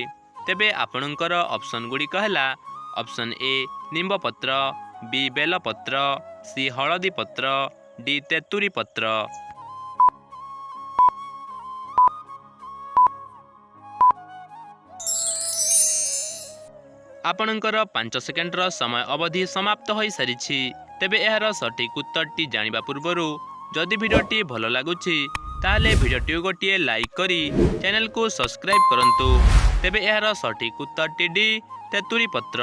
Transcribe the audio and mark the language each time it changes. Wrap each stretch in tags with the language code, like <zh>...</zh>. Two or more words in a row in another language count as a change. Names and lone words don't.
<or>ତେବେ ଆପଣକର ଅପସନ ଗୁଡ଼ିକ ହେ ଅପସନ ଏ ନିମ୍ବ ପତ୍ର, ବି ବେଲ ପତ୍ର, ସି ହଳଦୀ ପତ୍ର, ଡି ତେତୁରୀ ପତ୍ର। ଆପଣଙ୍କର 5 ସେକେଣ୍ଡର ସମୟ ଅବଧି ସମାପ୍ତ ହୋଇସାରିଛି। ତେବେ ଏହାର ସଠିକ୍ ଉତ୍ତରଟି ଜାଣିବା ପୂର୍ବରୁ ଯଦି ଭିଡ଼ିଓଟି ଭଲ ଲାଗୁଛି ତାହେଲେ ଭିଡ଼ିଓଟିକୁ ଗୋଟିଏ ଲାଇକ୍ କରି ଚ୍ୟାନେଲକୁ ସବସ୍କ୍ରାଇବ୍ କରନ୍ତୁ। ତେବେ ଏହାର ସଠିକ୍ ଉତ୍ତରଟି ଡି ତେତୁରୀ ପତ୍ର।</or>